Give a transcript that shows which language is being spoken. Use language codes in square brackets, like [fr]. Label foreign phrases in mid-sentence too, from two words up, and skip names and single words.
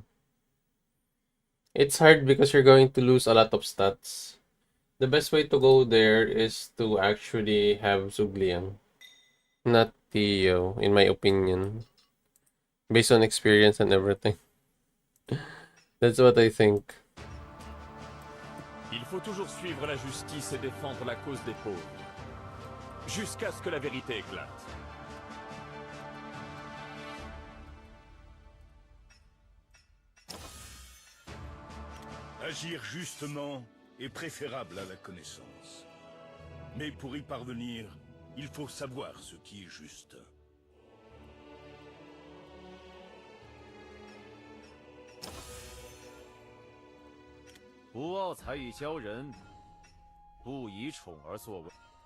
[en] It's hard because you're going to lose a lot of stats. The best way to go there is to actually have Sugliang, not Theo, in my opinion. Based on experience and everything. That's what I think. [fr] Il faut toujours suivre la justice et défendre la cause des pauvres. Jusqu'à ce que la vérité éclate. Agir justement est préférable à la connaissance. Mais pour y parvenir, il faut savoir ce qui est juste. [zh] 不傲才以骄人，不以宠而作为。